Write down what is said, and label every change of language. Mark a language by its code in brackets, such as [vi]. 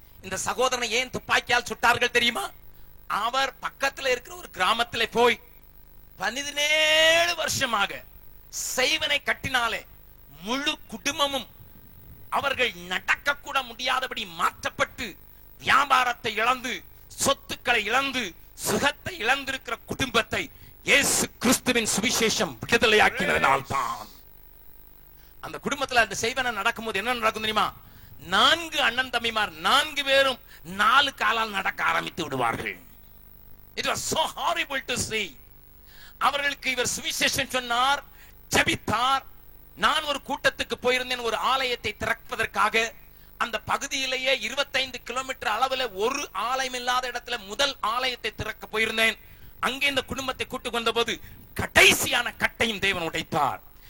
[ta] இந்த சகோதரனை ஏன் துப்பாக்கியால் சுட்டார்கள் தெரியுமா? அவர் பக்கத்தில் இருக்கிற ஒரு கிராமத்திலே போய் 17 வருஷமாக செய்வனை கட்டினாலே முழு குடும்பமும் அவர்கள் நடக்க கூட முடியாதபடி மாற்றப்பட்டு, வியாபாரத்தை இழந்து, சொத்துக்களை இழந்து, சுகத்தை இழந்திருக்கிற குடும்பத்தை இயேசு கிறிஸ்துவின் சுவிசேஷம் விடுதலையாக்கினதனால் தான். அந்த குடும்பத்தில் அந்த செய்வனை நடக்கும்போது என்ன நடக்கும் தெரியுமா? 4 அண்ணன் தம்பிமார் 4 பேரும் 4 காலால் நடக்க ஆரம்பித்து விடுவார்கள். [en] It was so horrible to see. [ta] அவர்களுக்கு இவர் சுவிசேஷம் சொன்னார், ஜெபித்தார். நான் ஒரு கூட்டத்துக்கு போயிருந்தேன், ஒரு ஆலயத்தை திறப்பதற்காக. அந்த பகுதியிலேயே 25 கிலோமீட்டர் அளவில் ஒரு ஆலயம் இல்லாத இடத்துல முதல் ஆலயத்தை திறக்க போயிருந்தேன். அங்கே இந்த குடும்பத்தை கூட்டு வந்த போது கடைசியான கட்டையும் தேவன் உடைத்தார்.